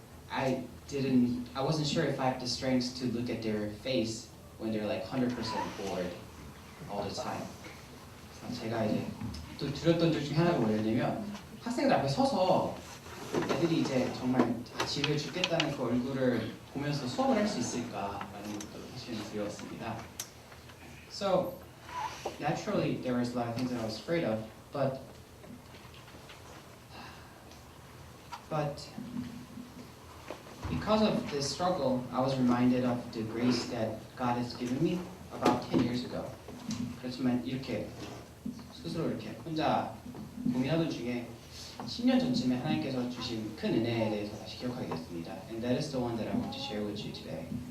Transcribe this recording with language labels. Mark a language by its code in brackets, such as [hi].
[en] I wasn't sure if I had the strength to look at their face when they're like 100% bored all the time. [ko] 제가 이제 또 두렸던 것 중에 하나가 뭐였냐면 학생들 앞에 서서 애들이 이제 정말 지루해 죽겠다는 그 얼굴을 보면서 수업을 할 수 있을까라는 것도 사실은 두려웠습니다. [en] So naturally there was a lot of things that I was afraid of, but because of this struggle, I was reminded of the grace that God has given me about 10 years ago. [ko] 그렇지만 이렇게 스스로 이렇게 혼자 고민하던 중에 10년 전쯤에 하나님께서 주신 큰 은혜에 대해서 다시 기억하게 됐습니다. [en] And that is the one that I want to share with you today.